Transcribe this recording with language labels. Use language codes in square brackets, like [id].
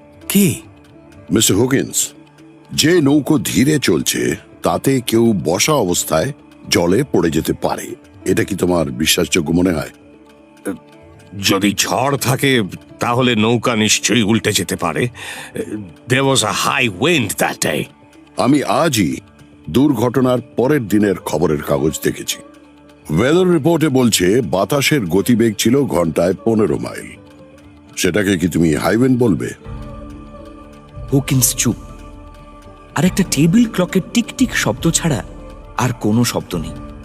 [bn] কি? মিস্টার হুকিন্স, যে নৌকো ধীরে চলছে তাতে কেউ বসা অবস্থায় জলে পড়ে যেতে পারে, এটা কি তোমার বিশ্বাসযোগ্য মনে হয়? যদি ঝড় থাকে তাহলে নৌকা নিশ্চয়ই উল্টে যেতে পারে। [en] There was a high wind that day. [bn] আমি আজই দুর্ঘটনার পরের দিনের খবরের কাগজ দেখেছি। ওয়েদার রিপোর্টে বলছে বাতাসের গতিবেগ ছিল ঘন্টায় 15 মাইল। সেটাকে কি তুমি [en] high wind [bn] বলবে? হুকিন্স চুপ। আর একটা টেবিল ক্লকের টিকটিক শব্দ ছাড়া আর কোনো শব্দ নেই।